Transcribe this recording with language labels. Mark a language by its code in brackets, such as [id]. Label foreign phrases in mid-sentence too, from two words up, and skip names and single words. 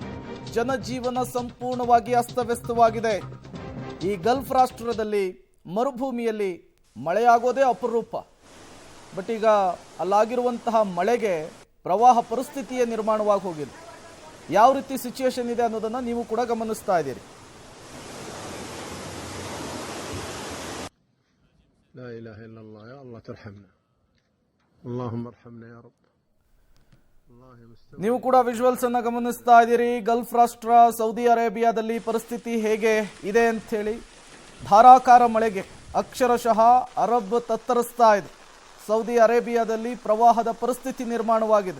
[kn] ಜನಜೀವನ ಸಂಪೂರ್ಣವಾಗಿ ಅಸ್ತವ್ಯಸ್ತವಾಗಿದೆ. ಈ ಗಲ್ಫ್ ರಾಷ್ಟ್ರದಲ್ಲಿ ಮರುಭೂಮಿಯಲ್ಲಿ ಮಳೆಯಾಗೋದೇ ಅಪರೂಪ. ಬಟ್ ಈಗ ಅಲ್ಲಾಗಿರುವಂತಹ ಮಳೆಗೆ ಪ್ರವಾಹ ಪರಿಸ್ಥಿತಿಯೇ ನಿರ್ಮಾಣವಾಗಿ ಹೋಗಿದೆ. ಯಾವ ರೀತಿ ಸಿಚುಯೇಷನ್ ಇದೆ ಅನ್ನೋದನ್ನು ನೀವು ಕೂಡ ಗಮನಿಸ್ತಾ ಇದ್ದೀರಿ. [ar] لا إله إلا الله يا الله ترحمنا اللهم ارحمنا يا رب. [kn] ನೀವು ಕೂಡ ವಿಜುವಲ್ಸ್ ಅನ್ನ ಗಮನಿಸ್ತಾ ಇದ್ದೀರಿ. ಗಲ್ಫ್ ರಾಷ್ಟ್ರ ಸೌದಿ ಅರೇಬಿಯಾದಲ್ಲಿ ಪರಿಸ್ಥಿತಿ ಹೇಗೆ ಇದೆ ಅಂತ ಹೇಳಿ. ಧಾರಾಕಾರ ಮಳೆಗೆ ಅಕ್ಷರಶಃ ಅರಬ್ ತತ್ತರಿಸ್ತಾ ಇದೆ. ಸೌದಿ ಅರೇಬಿಯಾದಲ್ಲಿ ಪ್ರವಾಹದ ಪರಿಸ್ಥಿತಿ ನಿರ್ಮಾಣವಾಗಿದೆ.